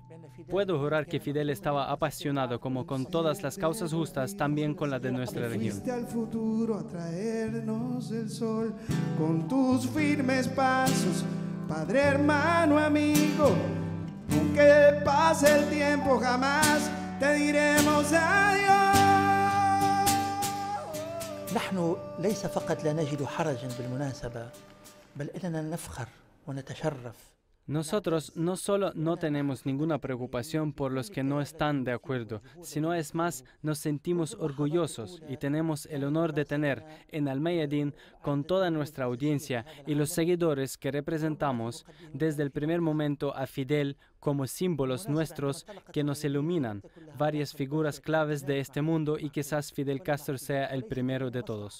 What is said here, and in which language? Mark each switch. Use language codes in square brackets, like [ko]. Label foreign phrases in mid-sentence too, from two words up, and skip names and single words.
[es] Puedo jurar que Fidel estaba apasionado, como con todas las causas justas, también con la de nuestra región. Fuiste al futuro a traernos el sol con tus firmes pasos, padre, hermano, amigo. Aunque pase el tiempo, jamás te diremos adiós. [ar] نحن ليس فقط لا نجد حرجا بالمناسبة، بل إننا نفخر ونتشرف. [es] Nosotros no solo no tenemos ninguna preocupación por los que no están de acuerdo, sino es más, nos sentimos orgullosos y tenemos el honor de tener en Al-Mayadin, con toda nuestra audiencia y los seguidores que representamos, desde el primer momento a Fidel como símbolos nuestros que nos iluminan, varias figuras claves de este mundo y quizás Fidel Castro sea el primero de todos.